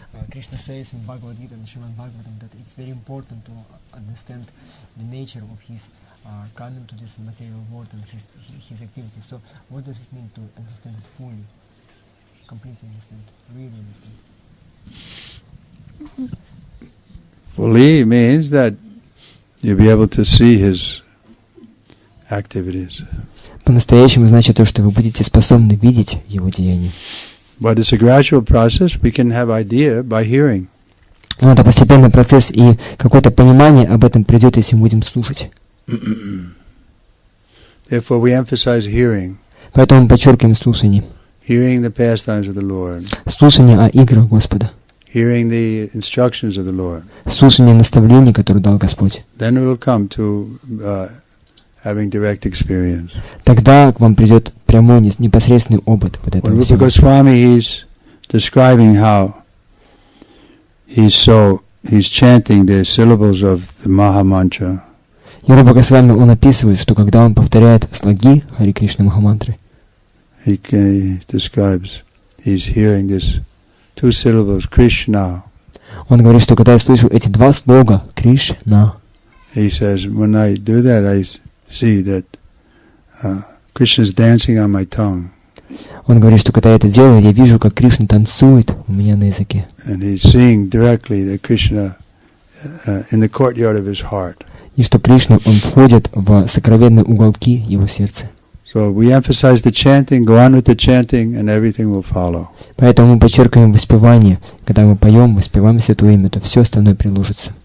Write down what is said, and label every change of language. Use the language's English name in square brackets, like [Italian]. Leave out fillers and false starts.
[English] Krishna says in Bhagavad Gita and Srimad Bhagavatam that it's very important to understand the nature of his coming to this material world and his activities. So what does it mean to understand it fully? Completely understand, really understand. Fully means that you'll be able to see his activities. [Russian] По-настоящему значит то, что вы будете способны видеть его деяния. [English] But it's a gradual process. We can have idea by hearing. [Russian] Но это постепенный процесс, и какое-то понимание об этом придет, если мы будем слушать. [English] Therefore, we emphasize hearing. [Russian] Поэтому мы подчеркиваем слушание. [English] Hearing the pastimes of the Lord. [Russian] Слушание о играх Господа. [English] Hearing the instructions of the Lord. [Russian] Слушание наставлений, которые дал Господь. [English] Then we will come to having direct experience. [Russian] Тогда к вам придет прямой, непосредственный опыт вот этого [English] When [Russian] всего. [English] Rupa Goswami, he's describing how he's chanting the syllables of the Maha Mantra. [Russian] И Рупа Госвами, он описывает, что когда он повторяет слоги Хари Кришны Махамантры, [English] He describes he's hearing this two syllables, Krishna. [Russian] он говорит, что когда я слышу эти два слога Кришна, [English] He says, when I do that, I see that Krishna is dancing on my tongue. [Russian] он говорит, что когда я это делаю, я вижу, как Кришна танцует у меня на языке. [English] And he's seeing directly that Krishna in the courtyard of his heart. [Russian] И что Кришна, он входит в сокровенные уголки его сердца. [English] So we emphasize the chanting, go on with the chanting, and everything will follow. [Russian] Поэтому мы подчеркиваем воспевание. Когда мы поем, воспеваем Святое Имя, то все остальное приложится.